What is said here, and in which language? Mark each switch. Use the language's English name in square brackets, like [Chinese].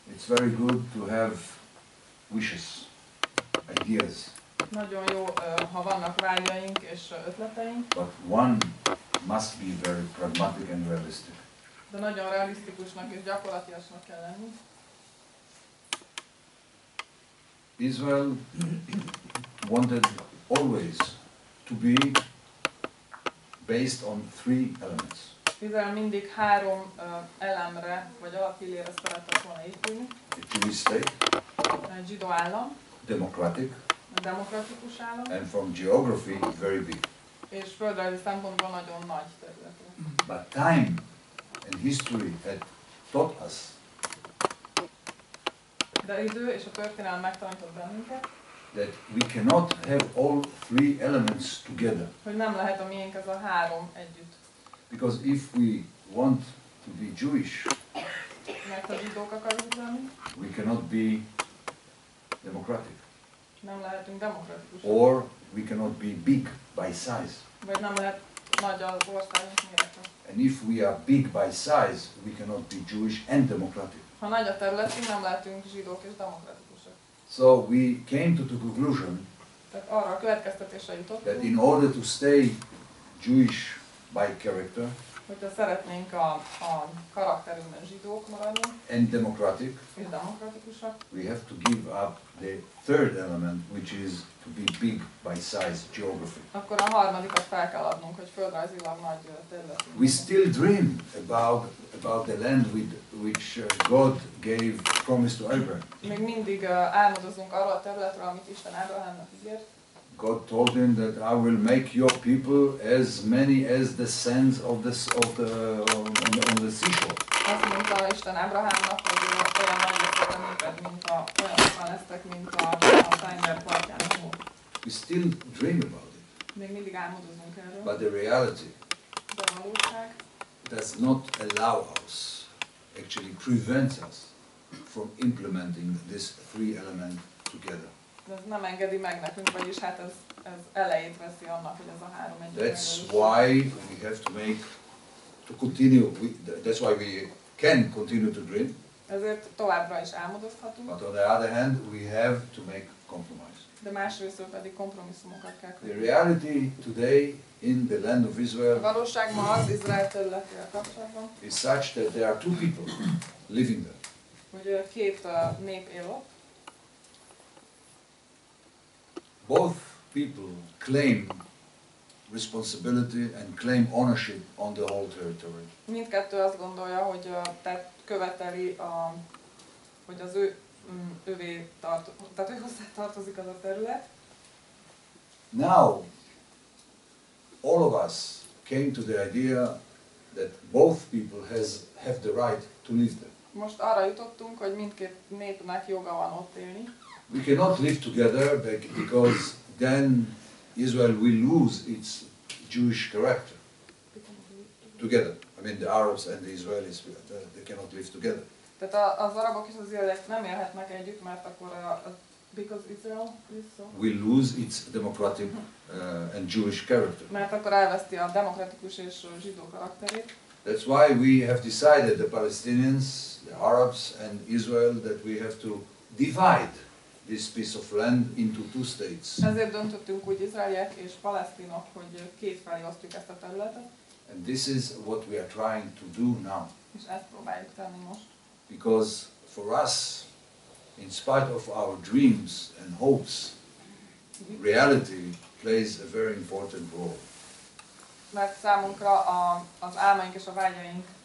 [English] It's very good to have wishes, ideas. [Hungarian] Nagyon jó, ha vannak vágyaink és ötleteink. [English] But one must be very pragmatic and realistic. [Hungarian] De nagyon realisztikusnak és gyakorlatiasnak kell lenni. [English] Israel wanted always to be based on three elements. [Hungarian] Izrael mindig három elemre, vagy alapillére szeretett volna épülni. [English] A Jewish state, [Hungarian] Egy zsidó állam, [English] democratic, [Hungarian] a demokratikus állam, [English] and from geography, very big. [Hungarian] és földrajzi szempontból nagyon nagy területre. [English] But time and history had taught us [Hungarian] De idő és a történelem megtanított bennünket, [English] that we cannot have all three elements together. [Hungarian] hogy nem lehet a miénk ez a három együtt. [English] Because if we want to be Jewish, [Hungarian] Mert a zsidók akarunk lenni, [English] we cannot be democratic. [Hungarian] nem lehetünk demokratikusak. [English] Or we cannot be big by size. [Hungarian] Vagy nem lehet nagy az országunk mérete. [English] And if we are big by size, we cannot be Jewish and democratic. [Hungarian] Ha nagy a területünk, nem lehetünk zsidók és demokratikusak. [English] So we came to the conclusion [Hungarian] Tehát arra a következtetésre [English] that [Hungarian] jutottunk, [English] in order to stay Jewish by character [Hungarian] hogyha szeretnénk a karakterünkben zsidók maradni, [English] and democratic, [Hungarian] és demokratikusak, [English] we have to give up the third element, which is to be big by size, geography. [Hungarian] akkor a harmadikat fel kell adnunk, hogy földrajzilag nagy területünk. [English] We still dream about the land which God gave promise to Abraham. [Hungarian] Még mindig álmodozunk arról a területről, amit Isten Ábrahámnak ígért. [English] God told him that I will make your people as many as the sands on the seashore. [Hungarian] Azt mondta Isten Ábrahámnak, hogy olyan nagy leszek a néped, olyan sokan lesztek, mint a tenger partján a hó. [English] We still dream about it, [Hungarian] Még mindig álmodozunk erről, [English] but the reality [Hungarian] de a valóság [English] does not allow us, actually prevents us from implementing this three element together. [Hungarian] ez nem engedi meg nekünk, vagyis hát ez elejét veszi annak, hogy ez a három együtt [English] That's [Hungarian] megvalósul. [English] why we have to continue, that's why we can continue to dream, [Hungarian] Ezért továbbra is álmodozhatunk, [English] but on the other hand, we have to make compromise. [Hungarian] de másrésztről pedig kompromisszumokat kell [English] The [Hungarian] kötni. [English] reality today in the land of [Hungarian] A [English] Israel [Hungarian] valóság ma az Izrael területével kapcsolatban, [English] is such that there are two people living there. [Hungarian] hogy két nép él ott, [English] Both people claim responsibility and claim ownership on the whole territory. [Hungarian] mindkettő azt gondolja, hogy tehát követeli, hogy az övé tehát ő hozzá tartozik az a terület. [English] Now, all of us came to the idea that both people have the right to live there. [Hungarian] Most arra jutottunk, hogy mindkét népnek joga van ott élni. [English] We cannot live together because then Israel will lose its Jewish character. Together. I mean the Arabs and the Israelis, they cannot live together. [Hungarian] Tehát az arabok és az izraeliek nem élhetnek együtt, mert akkor [English] because Israel is so. Will lose its democratic and Jewish character. [Hungarian] Mert akkor elveszti a demokratikus és zsidó karakterét. [English] That's why we have decided, the Palestinians, the Arabs and Israel, that we have to divide this piece of land into two states. [Hungarian] Ezért döntöttünk úgy izraeliek és palesztinok, hogy két felé osztjuk ezt a területet, [English] And this is what we are trying to do now. [Hungarian] és ezt próbáljuk tenni most. [English] Because for us, in spite of our dreams and hopes, reality plays a very important role. [Hungarian] Mert számunkra az álmaink és a vágyaink